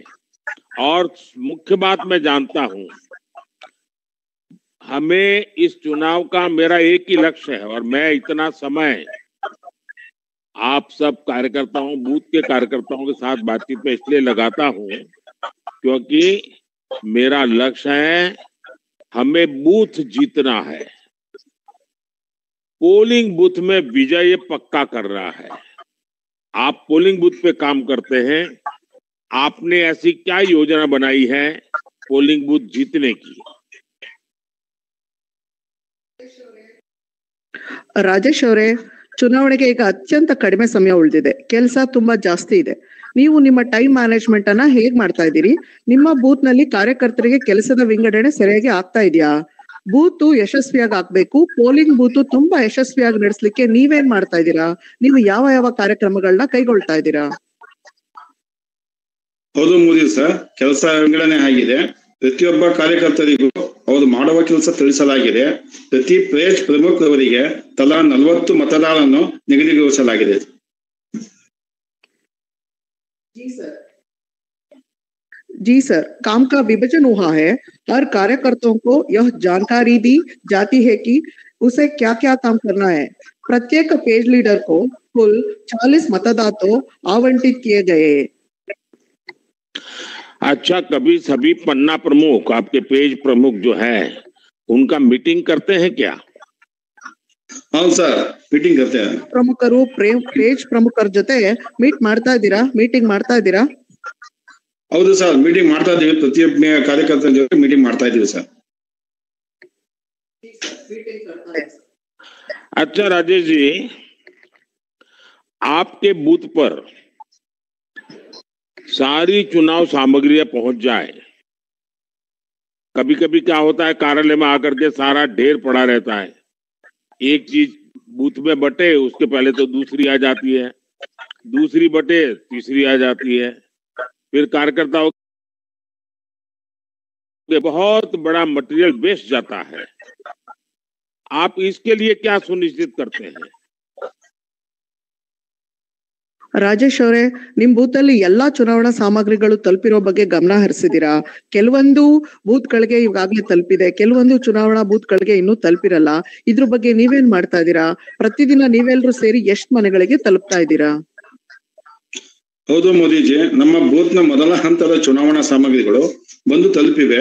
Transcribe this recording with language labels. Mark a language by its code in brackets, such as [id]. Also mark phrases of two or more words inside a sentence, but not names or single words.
[hi] और मुख्य बात मैं जानता हूं, हमें इस चुनाव का मेरा एक ही लक्ष्य है और मैं इतना समय आप सब कार्यकर्ताओं, बूथ के कार्यकर्ताओं के साथ बातचीत में इसलिए लगाता हूं क्योंकि मेरा लक्ष्य है हमें बूथ जीतना है, [en] polling booth [hi] में विजय पक्का करना है। आप [en] polling booth [hi] पे काम करते हैं, आपने ऐसी क्या योजना बनाई है [en] polling booth [hi] जीतने की? [kn] ರಾಜೇಶ್ ಅವರೇ, ಚುನಾವಣೆಗೆ ಈಗ ಅತ್ಯಂತ ಕಡಿಮೆ ಸಮಯ ಉಳಿದಿದೆ. ಕೆಲಸ ತುಂಬಾ ಜಾಸ್ತಿ ಇದೆ. ನೀವು ನಿಮ್ಮ [en] time management [kn] ಅನ್ನ ಹೇಗ್ ಮಾಡ್ತಾ ಇದ್ದೀರಿ? ನಿಮ್ಮ ಬೂತ್ ನಲ್ಲಿ ಕಾರ್ಯಕರ್ತರಿಗೆ ಕೆಲಸದ ವಿಂಗಡಣೆ ಸರಿಯಾಗಿ ಆಗ್ತಾ ಇದೆಯಾ? ಬೂತ್ ಯಶಸ್ವಿಯಾಗಿ ಆಗ್ಬೇಕು, [en] polling booth [kn] ತುಂಬಾ ಯಶಸ್ವಿಯಾಗಿ ನಡೆಸಲಿಕ್ಕೆ ನೀವೇನ್ ಮಾಡ್ತಾ ಇದ್ದೀರಾ? ನೀವು ಯಾವ ಯಾವ ಕಾರ್ಯಕ್ರಮಗಳನ್ನ ಕೈಗೊಳ್ತಾ ಇದ್ದೀರಾ? ಹೌದು ಮೋದಿ ಸರ್, ಕೆಲಸ ವಿಂಗಡಣೆ ಆಗಿದೆ. ಪ್ರತಿಯೊಬ್ಬ ಕಾರ್ಯಕರ್ತರಿಗೂ ಅವರು ಮಾಡುವ ಕೆಲಸ ತಿಳಿಸಲಾಗಿದೆ. ಪ್ರತಿ ಪೇಜ್ ಪ್ರಮುಖರವರಿಗೆ ತಲಾ 40 मतदान निगदिಗೊಳಿಸಲಾಗಿದೆ. [hi] जी सर, काम का विभाजन हुआ है. हर कार्यकर्ताओं को यह जानकारी दी जाती है कि उसे क्या क्या काम करना है. प्रत्येक [en] page leader [hi] को कुल 40 मतदाता आवंटित किए गए. अच्छा, कभी सभी पन्ना प्रमुख, आपके पेज प्रमुख जो है, उनका मीटिंग करते हैं क्या? हाँ सर, मीटिंग करते हैं. [kn] ಪ್ರಮುಖರು ಪೇಜ್ ಪ್ರಮುಖರ ಜೊತೆ ಮೀಟಿಂಗ್ ಮಾಡ್ತಾ ಇದ್ದೀರಾ? ಹೌದು ಸರ್, ಮೀಟಿಂಗ್ ಮಾಡ್ತಾ ಇದ್ದೀವಿ. ಪ್ರತಿಯೊಬ್ಬ ಕಾರ್ಯಕರ್ತರ ಜೊತೆ ಮೀಟಿಂಗ್ ಮಾಡ್ತಾ ಇದ್ದೀವಿ ಸರ್. [hi] अच्छा राजेश जी, आपके बूथ पर सारी चुनाव सामग्रियां पहुंच जाए. कभी कभी क्या होता है, कार्यालय में आकर के सारा ढेर पड़ा रहता है. एक चीज बूथ में बटे, उसके पहले तो दूसरी आ जाती है, दूसरी बटे तीसरी आ जाती है. फिर कार्यकर्ताओं के बहुत बड़ा [en] material waste [hi] जाता है. आप इसके लिए क्या सुनिश्चित करते हैं? [kn] ರಾಜೇಶ್ ಅವರೇ, ನಿಮ್ ಬೂತ್ ಅಲ್ಲಿ ಎಲ್ಲಾ ಚುನಾವಣಾ ಸಾಮಗ್ರಿಗಳು ತಲುಪಿರೋ ಬಗ್ಗೆ ಗಮನ ಹರಿಸಿದೀರಾ? ಕೆಲವೊಂದು ಬೂತ್ ಗಳಿಗೆ ಈಗಾಗ್ಲೇ ತಲುಪಿದೆ, ಕೆಲವೊಂದು ಚುನಾವಣಾ ಬೂತ್ ಗಳಿಗೆ ಇನ್ನೂ ತಲುಪಿರಲ್ಲ. ಇದ್ರ ಬಗ್ಗೆ ನೀವೇನ್ ಮಾಡ್ತಾ ಇದ್ದೀರಾ? ಪ್ರತಿದಿನ ನೀವೆಲ್ಲರೂ ಸೇರಿ ಎಷ್ಟ್ ಮನೆಗಳಿಗೆ ತಲುಪ್ತಾ ಇದ್ದೀರಾ? ಹೌದು ಮೋದಿಜಿ, ನಮ್ಮ ಬೂತ್ ನ ಮೊದಲ ಹಂತದ ಚುನಾವಣಾ ಸಾಮಗ್ರಿಗಳು ಬಂದು ತಲುಪಿವೆ.